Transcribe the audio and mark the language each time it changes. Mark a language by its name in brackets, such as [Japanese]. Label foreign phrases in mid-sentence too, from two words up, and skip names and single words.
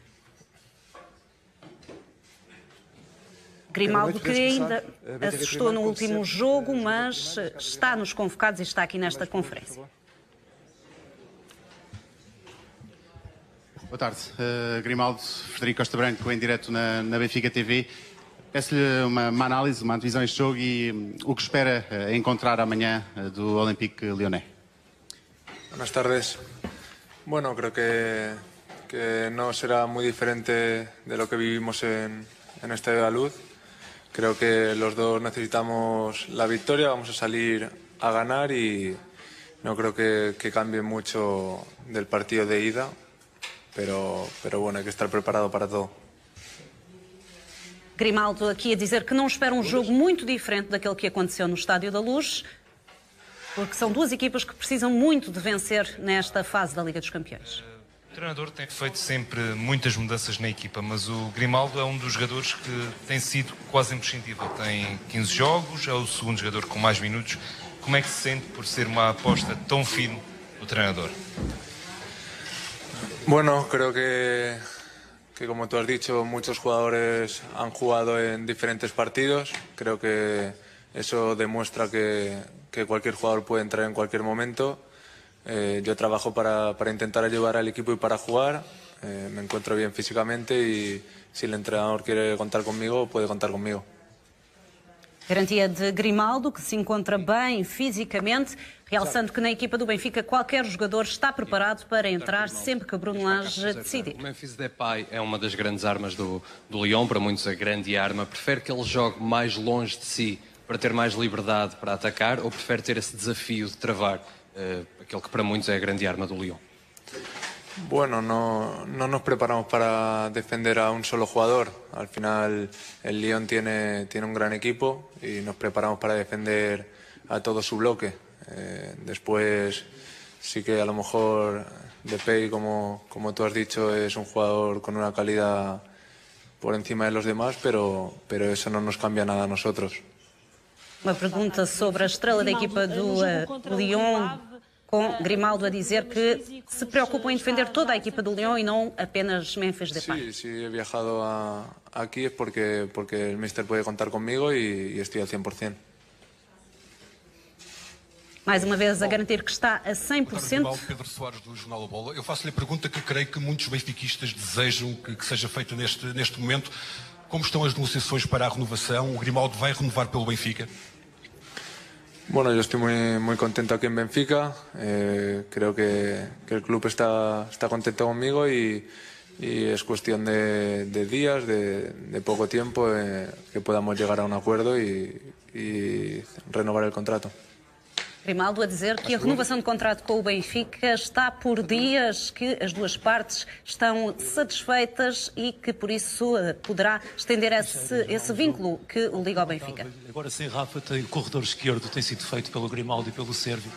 [Portuguese] Grimaldo, que ainda assistou no último jogo, mas está nos convocados e está aqui nesta conferência. Boa tarde. Grimaldo, Frederico Costa Branco, em direto na Benfica TV. Peço-lhe uma análise, uma antevisão a este jogo e o que espera encontrar amanhã do Olympique Lyonnais. [Spanish] Buenas tardes. Bueno, creo que no será muy diferente de lo que vivimos en Estadio de la Luz. Creo que los dos necesitamos la victoria, vamos a salir a ganar y no creo que cambie mucho del partido de ida, pero bueno, hay que estar preparado para todo. [Portuguese] Grimaldo aqui a dizer que não espera um jogo muito diferente daquele que aconteceu no Estádio da Luz, porque são duas equipas que precisam muito de vencer nesta fase da Liga dos Campeões. O treinador tem feito sempre muitas mudanças na equipa, mas o Grimaldo é um dos jogadores que tem sido quase imprescindível. Tem 15 jogos, é o segundo jogador com mais minutos. Como é que se sente por ser uma aposta tão firme do treinador? [Spanish] Bueno, creo que como tú has dicho, muchos jugadores han jugado en diferentes partidos. Creo que eso demuestra que cualquier jugador puede entrar en cualquier momento. Yo trabajo para intentar ayudar al equipo y para jugar. Me encuentro bien físicamente y si el entrenador quiere contar conmigo, puede contar conmigo. [Portuguese] Garantia de Grimaldo, que se encontra bem fisicamente, realçando que na equipa do Benfica qualquer jogador está preparado para entrar sempre que Bruno Lage decidir. O Memphis Depay é uma das grandes armas do Lyon, para muitos a grande arma. Prefere que ele jogue mais longe de si para ter mais liberdade para atacar ou prefere ter esse desafio de travar aquele que para muitos é a grande arma do Lyon? [Spanish] Bueno, no nos preparamos para defender a un solo jugador. Al final el Lyon tiene un gran equipo y nos preparamos para defender a todo su bloque. Después sí que a lo mejor Depay, como tú has dicho, es un jugador con una calidad por encima de los demás, pero eso no nos cambia nada a nosotros. [Portuguese] Uma pergunta sobre a estrela da equipa do Lyon, com Grimaldo a dizer que se preocupam em defender toda a equipa do Lyon e não apenas Memphis Depay. [Spanish] Sí, he viajado aquí es porque el míster puede contar conmigo y estoy al 100%. [Portuguese] Mais uma vez a garantir que está a 100%. Pedro Soares, do Jornal A Bola. Eu faço-lhe a pergunta que creio que muitos benfiquistas desejam que seja feita neste momento. Como estão as negociações para a renovação? O Grimaldo vai renovar pelo Benfica? [Spanish] Bueno, yo estoy muy contento aquí en Benfica. Creo que el club está contento conmigo y es cuestión de días, de poco tiempo, que podamos llegar a un acuerdo y renovar el contrato. [Portuguese] Grimaldo a dizer que a renovação de contrato com o Benfica está por dias, que as duas partes estão satisfeitas e que por isso poderá estender esse vínculo que o liga ao Benfica. Agora sem Rafa, o corredor esquerdo tem sido feito pelo Grimaldo e pelo Sérvio.